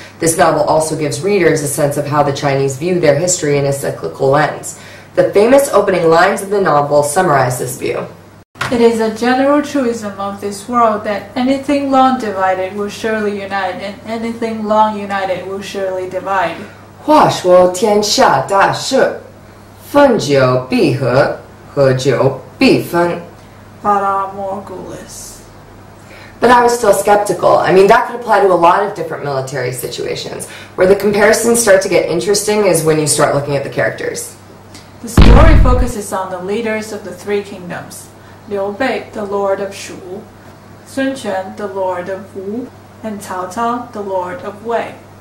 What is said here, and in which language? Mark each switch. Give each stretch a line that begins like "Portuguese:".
English: This novel also gives readers a sense of how the Chinese view their history in a cyclical lens. The famous opening lines of the novel summarize this view. It is a general truism of this world that anything long divided will surely unite, and anything long united will surely divide.
Chinese: 话说天下大势，分久必合，合久必分。 Valar morghulis.
English: But I was still skeptical. I mean, that could apply to a lot of different military situations. Where the comparisons start to get interesting is when you start looking at the characters. The story focuses on the leaders of the Three Kingdoms. Liu Bei, the Lord of Shu, Sun Quan, the Lord of Wu, and Cao Cao, the Lord of Wei.